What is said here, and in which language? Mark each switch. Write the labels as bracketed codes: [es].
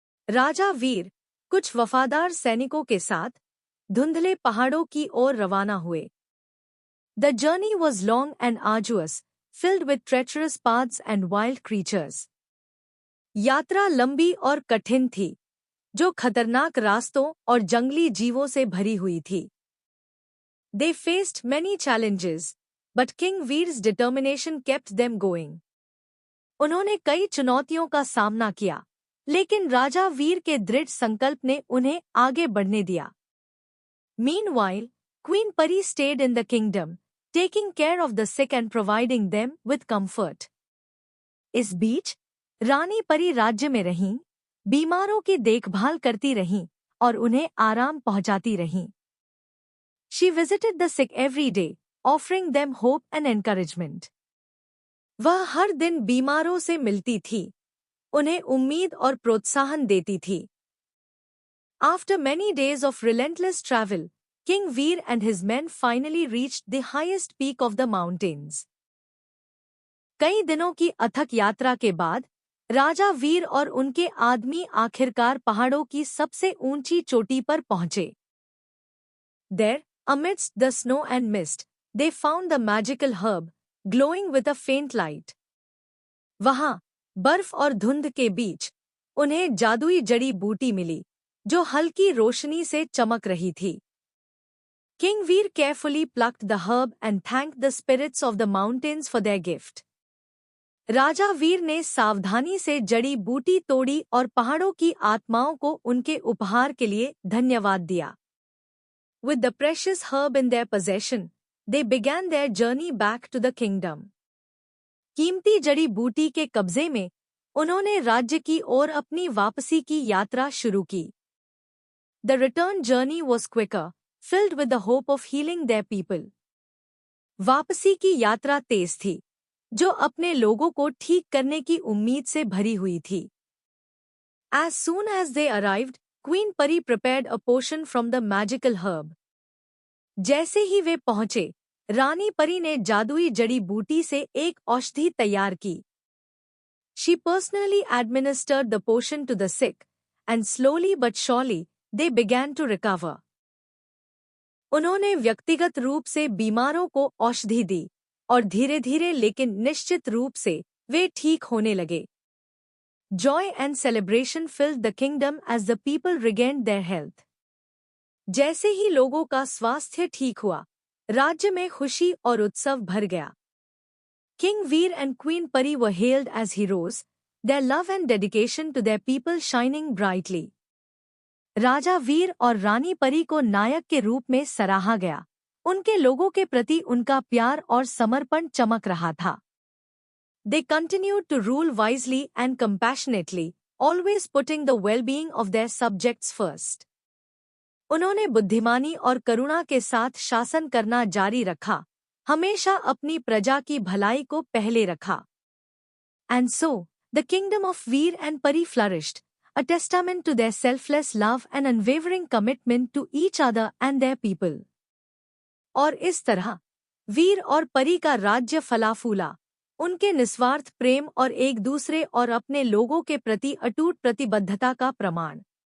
[hi] राजा वीर, कुछ वफादार सैनिकों के साथ, धुंधले पहाड़ों की ओर रवाना हुए. [en] The journey was long and arduous, filled with treacherous paths and wild creatures. [hi] यात्रा लंबी और कठिन थी, जो खतरनाक रास्तों और जंगली जीवों से भरी हुई थी. [en] They faced many challenges, but King Veer's determination kept them going. [hi] उन्होंने कई चुनौतियों का सामना किया, लेकिन राजा वीर के दृढ़ संकल्प ने उन्हें आगे बढ़ने दिया. [en] Meanwhile, Queen Pari stayed in the kingdom, taking care of the sick and providing them with comfort. [hi] इस बीच, रानी परी राज्य में रहीं, बीमारों की देखभाल करती रहीं और उन्हें आराम पहुंचाती रहीं. [en] She visited the sick every day, offering them hope and encouragement. [hi] वह हर दिन बीमारों से मिलती थी, उन्हें उम्मीद और प्रोत्साहन देती थी. [en] After many days of relentless travel, King Veer and his men finally reached the highest peak of the mountains. [hi] कई दिनों की अथक यात्रा के बाद, राजा वीर और उनके आदमी आखिरकार पहाड़ों की सबसे ऊंची चोटी पर पहुंचे. [en] There, amidst the snow and mist, they found the magical herb, glowing with a faint light. [hi] वहां, बर्फ और धुंध के बीच, उन्हें जादुई जड़ी बूटी मिली, जो हल्की रोशनी से चमक रही थी. [en] King Veer carefully plucked the herb and thanked the spirits of the mountains for their gift. [hi] राजा वीर ने सावधानी से जड़ी बूटी तोड़ी और पहाड़ों की आत्माओं को उनके उपहार के लिए धन्यवाद दिया. [en] With the precious herb in their possession, they began their journey back to the kingdom. [hi] कीमती जड़ी बूटी के कब्जे में, उन्होंने राज्य की ओर अपनी वापसी की यात्रा शुरू की. [en] The return journey was quicker, filled with the hope of healing their people. [hi] वापसी की यात्रा तेज थी, जो अपने लोगों को ठीक करने की उम्मीद से भरी हुई थी। [en] As soon as they arrived, Queen Pari prepared a potion from the magical herb. [hi] जैसे ही वे पहुंचे, रानी परी ने जादुई जड़ी बूटी से एक औषधि तैयार की। [en] She personally administered the potion to the sick, and slowly but surely, they began to recover. [hi] उन्होंने व्यक्तिगत रूप से बीमारों को औषधि दी, और धीरे-धीरे लेकिन निश्चित रूप से वे ठीक होने लगे। [en] Joy and celebration filled the kingdom as the people regained their health. [hi] जैसे ही लोगों का स्वास्थ्य ठीक हुआ, राज्य में खुशी और उत्सव भर गया। [en] King Veer and Queen Pari were hailed as heroes, their love and dedication to their people shining brightly. [hi] राजा वीर और रानी परी को नायक के रूप में सराहा गया। उनके लोगों के प्रति उनका प्यार और समर्पण चमक रहा था। [en] They continued to rule wisely and compassionately, always putting the well-being of their subjects first. [hi] उन्होंने बुद्धिमानी और करुणा के साथ शासन करना जारी रखा, हमेशा अपनी प्रजा की भलाई को पहले रखा। [en] And so, the kingdom of Veer and Pari flourished, a testament to their selfless love and unwavering commitment to each other and their people. [hi] और इस तरह, वीर और परी का राज्य फला फूला, उनके निस्वार्थ प्रेम और एक दूसरे और अपने लोगों के प्रति अटूट प्रतिबद्धता का प्रमाण।